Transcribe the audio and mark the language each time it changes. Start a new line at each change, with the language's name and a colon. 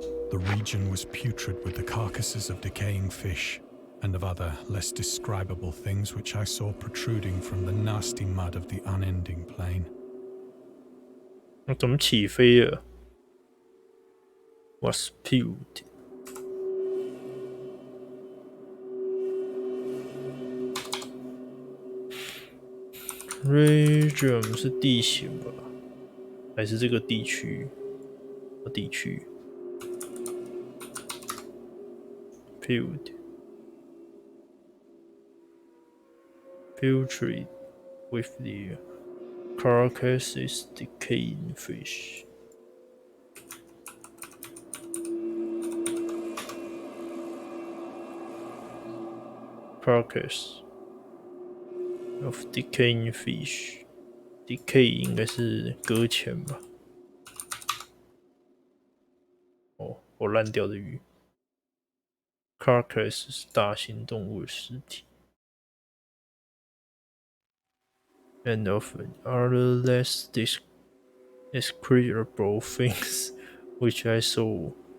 English: The region was putrid with the carcasses of decaying fish and of other less describable things which I saw protruding from the nasty mud of the unending plain.
Chinese: 我怎么起飞了 ？
English: Was spewed.
Chinese: Region 是地形吧？还是这个地区？地区。
English: Putrid. Putrid with the carcasses decaying fish. Carcass of decaying fish.
Chinese: Decay 应该是搁浅吧？哦，我烂掉的鱼。Carcass 是大型动物的尸体。
English: And of other less describable things which I saw